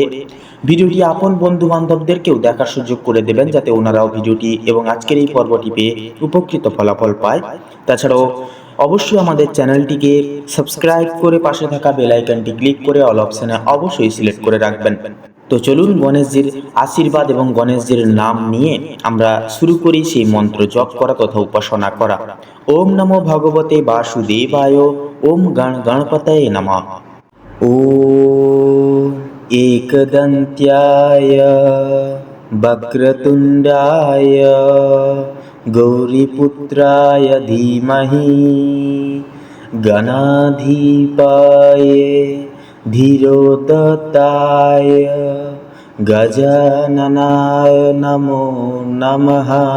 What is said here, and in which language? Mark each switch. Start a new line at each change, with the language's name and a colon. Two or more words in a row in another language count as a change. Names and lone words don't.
Bangla: ভিডিওটি আপন বন্ধু বান্ধবদেরকেও দেখার সুযোগ করে দেবেন, যাতে ওনারাও ভিডিওটি এবং আজকের এই পর্বটি পেয়ে উপকৃত ফলাফল পায়। তাছাড়াও অবশ্যই আমাদের চ্যানেলটিকে সাবস্ক্রাইব করে পাশে থাকা
English: bell icon
Bangla: ক্লিক করে
English: all option
Bangla: অবশ্যই সিলেক্ট করে রাখবেন। তো চলুন গণেশজির আশীর্বাদ এবং গণেশজির নাম নিয়ে আমরা শুরু করি সেই মন্ত্র জপ করা তথা উপাসনা করা।
Sanskrit: ওম নমো ভগবতে বাসুদেবায়, ওম গণপতয়ে নমঃ। ওম एकदन्त्याय वक्रतुण्डाय गौरीपुत्राय धीमहि गणाधिपाय धीरोदत्ताय गजाननाय नमो नमः।